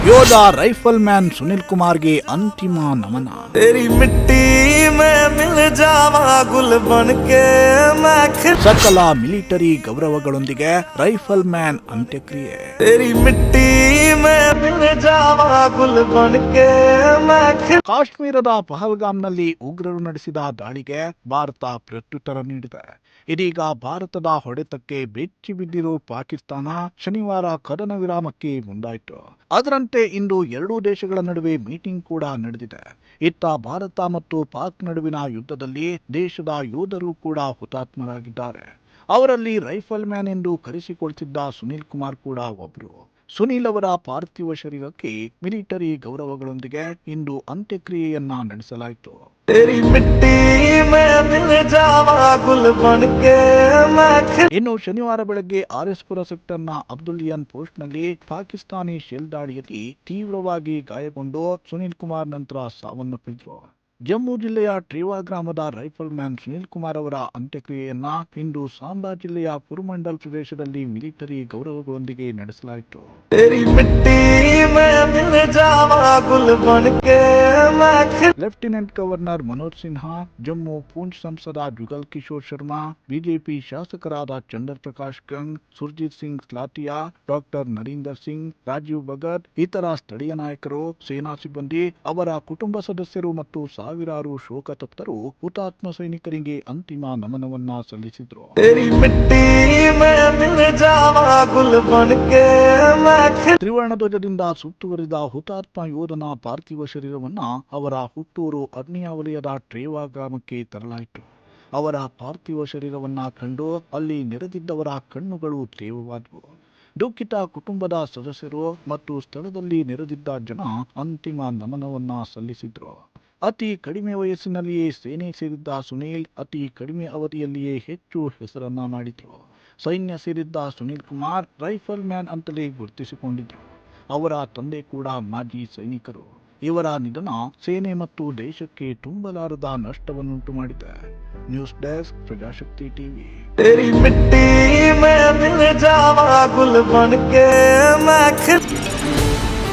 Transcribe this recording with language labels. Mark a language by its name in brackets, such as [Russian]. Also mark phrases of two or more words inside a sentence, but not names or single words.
[Kannada] ಯೋಧ ರೈಫಲ್ ಮ್ಯಾನ್ ಸುನಿಲ್ ಕುಮಾರ್ಗೆ ಅಂತಿಮ ನಮನ. [Hindi] तेरी मिट्टी में मिल जावा गुल बनके मैं [Kannada] ಸಕಲ ಮಿಲಿಟರಿ ಗೌರವಗಳೊಂದಿಗೆ ರೈಫಲ್ ಮ್ಯಾನ್ ಅಂತ್ಯಕ್ರಿಯೆ. [Hindi] तेरी मिट्टी में मिल जावा गुल बनके मैं [Kannada] ಕಾಶ್ಮೀರದ ಪಹಲ್ಗಾಮ್ನಲ್ಲಿ ಉಗ್ರರು ನಡೆಸಿದ ದಾಳಿಗೆ ಭಾರತ ಪ್ರತ್ಯುತ್ತರ ನೀಡಿದೆ. ಇದೀಗ ಭಾರತದ ಹೊಡೆತಕ್ಕೆ ಬೆಚ್ಚಿ ಬಿದ್ದಿರೋ ಪಾಕಿಸ್ತಾನ ಶನಿವಾರ ಕದನ ವಿರಾಮಕ್ಕೆ ಮುಂದಾಯಿತು. ಅದರಂತೆ ಇಂದು ಎರಡೂ ದೇಶಗಳ ನಡುವೆ ಮೀಟಿಂಗ್ ಕೂಡ ನಡೆದಿದೆ. ಇತ್ತ ಭಾರತ ಮತ್ತು ಪಾಕ್ ನಡುವಿನ ಯುದ್ಧದಲ್ಲಿ ದೇಶದ ಯೋಧರು ಕೂಡ ಹುತಾತ್ಮರಾಗಿದ್ದಾರೆ. ಅವರಲ್ಲಿ ರೈಫಲ್ ಮ್ಯಾನ್ ಎಂದು ಕರೆಸಿಕೊಳ್ತಿದ್ದ ಸುನಿಲ್ ಕುಮಾರ್ ಕೂಡ ಒಬ್ರು. ಸುನೀಲ್ ಅವರ ಪಾರ್ಥಿವ ಶರೀರಕ್ಕೆ ಮಿಲಿಟರಿ ಗೌರವಗಳೊಂದಿಗೆ ಇಂದು ಅಂತ್ಯಕ್ರಿಯೆಯನ್ನ ನಡೆಸಲಾಯಿತು. [Hindi] तेरी मिट्टी में मिल जावा गुल बनके मैं [Kannada] ಇನ್ನು ಶನಿವಾರ ಬೆಳಗ್ಗೆ ಆರ್ಎಸ್ಪುರ ಸೆಕ್ಟರ್ನ ಅಬ್ದುಲ್ಲಿಯನ್ ಪೋಸ್ಟ್ನಲ್ಲಿ ಪಾಕಿಸ್ತಾನಿ ಶೆಲ್ ದಾಳಿಯಲ್ಲಿ ತೀವ್ರವಾಗಿ ಗಾಯಗೊಂಡು ಸುನೀಲ್ ಕುಮಾರ್ ನಂತರ ಸಾವನ್ನಪ್ಪಿದ್ರು. ಜಮ್ಮು ಜಿಲ್ಲೆಯ ಟ್ರೀವಾ ಗ್ರಾಮದ ರೈಫಲ್ ಮ್ಯಾನ್ ಸುನಿಲ್ ಕುಮಾರ್ ಅವರ ಅಂತ್ಯಕ್ರಿಯೆಯನ್ನ ಇಂದು ಸಾಂಬಾ ಜಿಲ್ಲೆಯ ಪುರಮಂಡಲ್ ಪ್ರದೇಶದಲ್ಲಿ ಮಿಲಿಟರಿ ಗೌರವಗಳೊಂದಿಗೆ ನಡೆಸಲಾಯಿತು. [Hindi] तेरी मिट्टी में मिल जावा गुल बनके मैं [English] Lieutenant Governor [Kannada] ಮನೋಜ್ ಸಿನ್ಹಾ, ಜಮ್ಮು ಪೂಂಚ್ ಸಂಸದ ಜುಗಲ್ ಕಿಶೋರ್ ಶರ್ಮಾ, ಬಿಜೆಪಿ ಶಾಸಕರಾದ ಚಂದರ್ ಪ್ರಕಾಶ್ ಗಂಗ್, ಸುರ್ಜಿತ್ ಸಿಂಗ್ ಸ್ಲಾತಿಯಾ, ಡಾಕ್ಟರ್ ನರೀಂದರ್ ಸಿಂಗ್, ರಾಜೀವ್ ಭಗತ್, ಇತರ ಸ್ಥಳೀಯ ನಾಯಕರು, ಸೇನಾ ಸಿಬ್ಬಂದಿ, ಅವರ ಕುಟುಂಬ ಸದಸ್ಯರು ಮತ್ತು ಸಾವಿರಾರು ಶೋಕತಪ್ತರು ಹುತಾತ್ಮ ಸೈನಿಕರಿಗೆ ಅಂತಿಮ ನಮನವನ್ನ ಸಲ್ಲಿಸಿದ್ರು. [Hindi] तेरी मिट्टी में मिल जावा गुल बनके मैं [Kannada] ತ್ರಿವರ್ಣ ಧ್ವಜದಿಂದ ಸುತ್ತುವರಿದ ಹುತಾತ್ಮ ಯೋಧನ ಪಾರ್ಥಿವ ಶರೀರವನ್ನ ಅವರ ಹುಟ್ಟೂರು ಅಗ್ನಿಯ ವಲಯದ ಟ್ರೇವಾ ಗ್ರಾಮಕ್ಕೆ ತರಲಾಯಿತು. ಅವರ ಪಾರ್ಥಿವ ಶರೀರವನ್ನ ಕಂಡು ಅಲ್ಲಿ ನೆರೆದಿದ್ದವರ ಕಣ್ಣುಗಳು ತೇವವಾದವು. ದುಃಖಿತ ಕುಟುಂಬದ ಸದಸ್ಯರು ಮತ್ತು ಸ್ಥಳದಲ್ಲಿ ನೆರೆದಿದ್ದ ಜನ ಅಂತಿಮ ನಮನವನ್ನ ಸಲ್ಲಿಸಿದ್ರು. ಅತಿ ಕಡಿಮೆ ವಯಸ್ಸಿನಲ್ಲಿಯೇ ಸೇನೆ ಸೇರಿದ್ದ ಸುನೀಲ್ ಅತಿ ಕಡಿಮೆ ಅವಧಿಯಲ್ಲಿಯೇ ಹೆಚ್ಚು ಹೆಸರನ್ನ ಮಾಡಿದ್ರು. ಸೈನ್ಯ ಸೇರಿದ್ದ ಸುನೀಲ್ ಕುಮಾರ್ ರೈಫಲ್ ಮ್ಯಾನ್ ಅಂತಲೇ ಗುರುತಿಸಿಕೊಂಡಿದ್ರು. ಅವರ ತಂದೆ ಕೂಡ ಮಾಜಿ ಸೈನಿಕರು. ಇವರ ನಿಧನ ಸೇನೆ ಮತ್ತು ದೇಶಕ್ಕೆ ತುಂಬಲಾರದ ನಷ್ಟವನ್ನುಂಟು ಮಾಡಿದೆ. [English] News Desk, [Kannada] ಪ್ರಜಾಶಕ್ತಿ ಟಿವಿ. [Hindi] तेरी मिट्टी में मिल जावा गुल बनके मैं